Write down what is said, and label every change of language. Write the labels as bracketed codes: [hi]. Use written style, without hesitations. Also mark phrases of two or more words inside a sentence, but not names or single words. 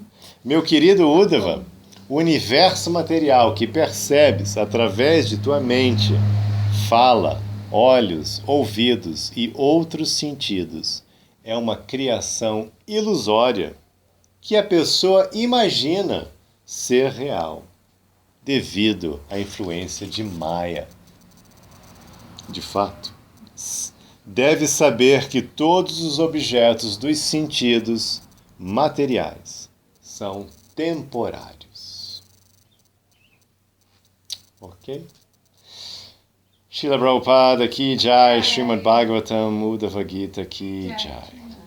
[pt] Meu querido Uddhava, o universo material que percebes através de tua mente, fala, olhos, ouvidos e outros sentidos é uma criação ilusória que a pessoa imagina ser real, devido à influência de Maya. De fato, deve saber que todos os objetos dos sentidos materiais são temporários. Ok? [hi] Srila Prabhupada की जय, Srimad Bhagavatam, Uddhava Gita की जय.